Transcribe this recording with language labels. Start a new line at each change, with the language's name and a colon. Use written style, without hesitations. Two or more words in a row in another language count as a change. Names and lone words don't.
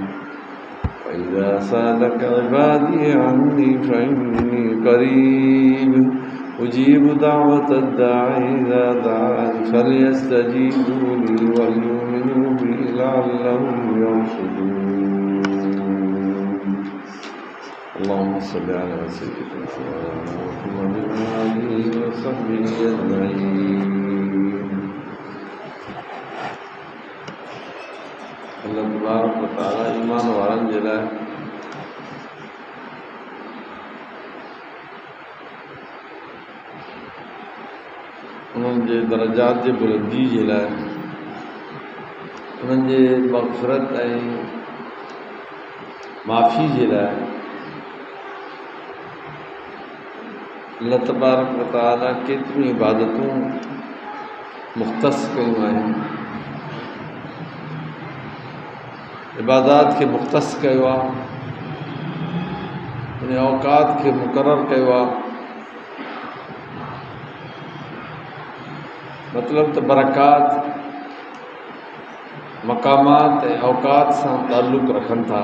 Arabic: وإذا سألك عبادي عني فإني قريب أجيب دعوة الداعي إذا دعان فليستجيبوا لي وليؤمنوا بي لعلهم يرشدون. اللهم صل على سيدنا محمد وآله وصحبه أجمعين. اللہ تبارک و تعالی
Sindhi: ایمان وارن जे लाइ उन्हनि जे दर्जात जे बुलंदी जे लाइ उन्हनि जे मग़फ़िरत ऐं माफ़ी जे लाइ
Arabic: الله تبارك وتعالى
Sindhi: केतिरियूं इबादतूं मुख़्तस कयूं आहिनि। इबादात खे मुख़्तस कयो आहे, उन औक़ात खे मुक़ररु कयो आहे। मतिलबु त बरक़ात मक़ामात ऐं औक़ात सां ताल्लुक़ रखनि था।